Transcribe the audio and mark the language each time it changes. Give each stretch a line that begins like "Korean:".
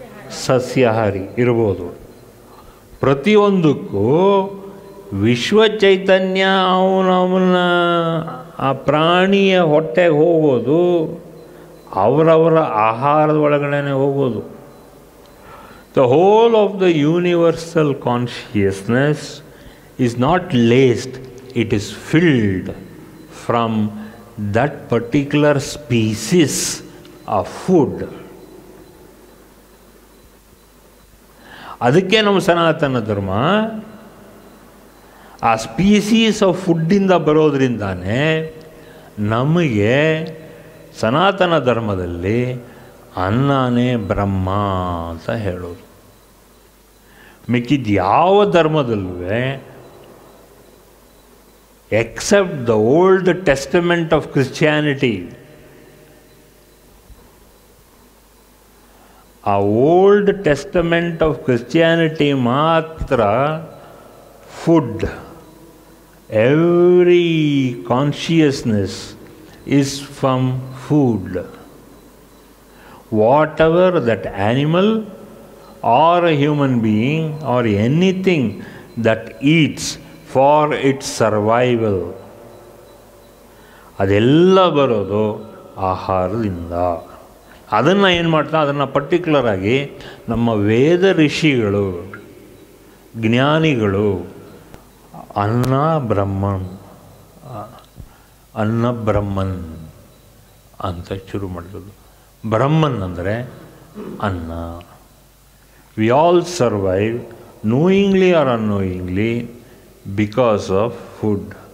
Kannada: ಸಸ್ಯಾಹಾರಿ ಇರ್ಬೋದು. ಪ್ರತಿಯೊಂದಕ್ಕೂ ವಿಶ್ವ ಚೈತನ್ಯ ಅವನವನ್ನ ಆ ಪ್ರಾಣಿಯ ಹೊಟ್ಟೆಗೆ ಹೋಗೋದು ಅವರವರ ಆಹಾರದ ಒಳಗಡೆ ಹೋಗೋದು.
English: The whole of the universal consciousness is not laced, it is filled from that particular species of food.
Kannada: ಅದಕ್ಕೆ ನಮ್ಮ ಸನಾತನ ಧರ್ಮ ಆ ಸ್ಪೀಸೀಸ್ ಆಫ್ ಫುಡ್ಡಿಂದ ಬರೋದ್ರಿಂದಾನೇ ನಮಗೆ ಸನಾತನ ಧರ್ಮದಲ್ಲಿ ಅನ್ನನೇ ಬ್ರಹ್ಮ ಅಂತ ಹೇಳೋದು. ಮಿಕ್ಕಿದ ಯಾವ ಧರ್ಮದಲ್ಲೂ
English: except the Old Testament of Christianity,
Kannada: ಆ ಓಲ್ಡ್ ಟೆಸ್ಟಮೆಂಟ್ ಆಫ್ ಕ್ರಿಶ್ಚಿಯಾನಿಟಿ ಮಾತ್ರ food,
English: Every consciousness is from food. Whatever that animal or a human being or anything that eats for its survival,
Kannada: ಅದೆಲ್ಲ ಬರೋದು ಆಹಾರದಿಂದ. ಅದನ್ನು ಏನು ಮಾಡ್ತಾ, ಅದನ್ನು ಪರ್ಟಿಕ್ಯುಲರಾಗಿ ನಮ್ಮ ವೇದ ಋಷಿಗಳು ಜ್ಞಾನಿಗಳು ಅನ್ನ ಬ್ರಹ್ಮನ್ ಅನ್ನ ಬ್ರಹ್ಮನ್ ಅಂತ ಶುರು ಮಾಡಿದ್ರು. ಬ್ರಹ್ಮನ್ ಅಂದರೆ ಅನ್ನ.
English: We all survive knowingly or unknowingly because of food.